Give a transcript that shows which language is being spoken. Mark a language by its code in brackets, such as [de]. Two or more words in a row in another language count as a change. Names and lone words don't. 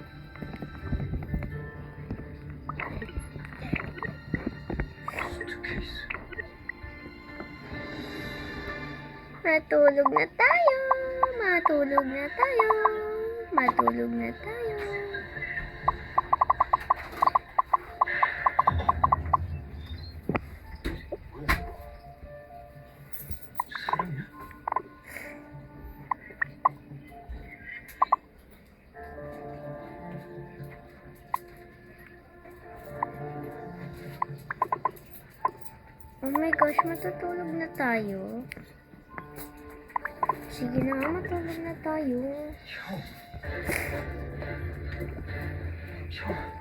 [ko] 수트케이스. [tl] Matulog na tayo. Matulog na tayo. Matulog na tayo. [ko] 뭐야? 사람이야? [en] Oh my gosh, [tl] matutulog na tayo. Sige na nga, matulog na tayo. [ko] 형. 형.